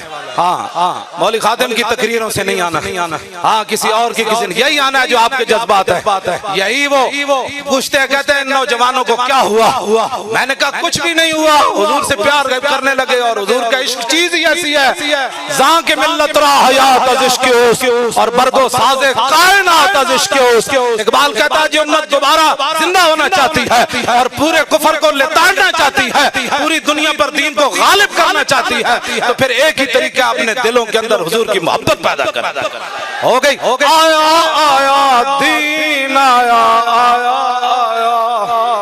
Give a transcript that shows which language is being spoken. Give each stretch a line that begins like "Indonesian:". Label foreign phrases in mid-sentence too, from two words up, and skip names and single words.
Urdu: ہاں مولوی خادم کی تقریروں سے نہیں آنا. ہاں کسی اور کی کسی نہیں. یہی آنا ہے جو آپ کے جذبات ہے. یہی وہ پوچھتے کہتے ہیں نوجوانوں کو کیا ہوا. میں نے کہا کچھ بھی نہیں ہوا. حضور سے پیار کرنے لگے اور حضور کا عشق چیز ہی ایسی ہے.
Persian: زاں کے ملت را حیات از عشق اوست اور برگ و ساز کائنات از عشق اوست.
Urdu: اقبال کہتا ہے جو امت دوبارہ زندہ ہونا چاہتی ہے اور پورے کفر کو لتاڑنا چاہتی ہے, پوری دنیا پر دین کو غالب کرنا چاہتی ہے, تو پھر ایک ہی طریقہ اپنے دلوں کے اندر حضور کی محبت پیدا کرنا. ہو گئی آیا آیا دین آیا آیا آیا.